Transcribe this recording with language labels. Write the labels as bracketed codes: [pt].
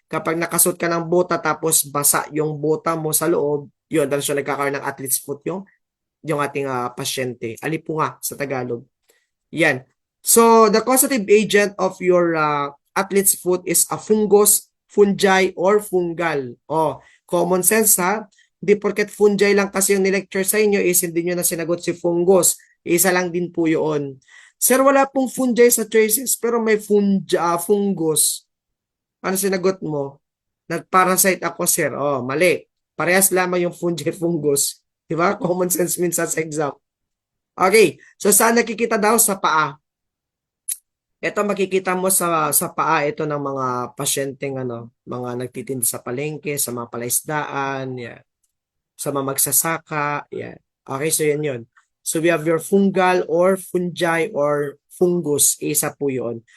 [tl] Kapag nakasuot ka ng bota tapos basa yung bota mo sa loob, yun, dahil siya nagkakaroon ng athlete's foot yung ating pasyente. Alipunga sa Tagalog. Yan. [en] So, the causative agent of your athlete's foot is a fungus, fungi, or fungal. [tl] Oh, common sense ha? Hindi porket fungi lang kasi yung nilecture sa inyo is hindi nyo na sinagot si fungus. Isa lang din po yun. Sir, wala pong fungi sa choices pero may fungus. Ano sinagot mo? Nag-parasite ako, sir. Oh, mali. Parehas lamang yung fungi, fungus. Diba? Common sense minsan sa exam. Okay. So, saan nakikita daw? Sa paa. Ito makikita mo sa paa ito ng mga pasyenteng mga nagtitinda sa palengke, sa mga palaisdaan, yan. Sa mga magsasaka, yan. Okay, so yan yun. [en] So we have your fungal or fungi or fungus, [tl] isa po yun.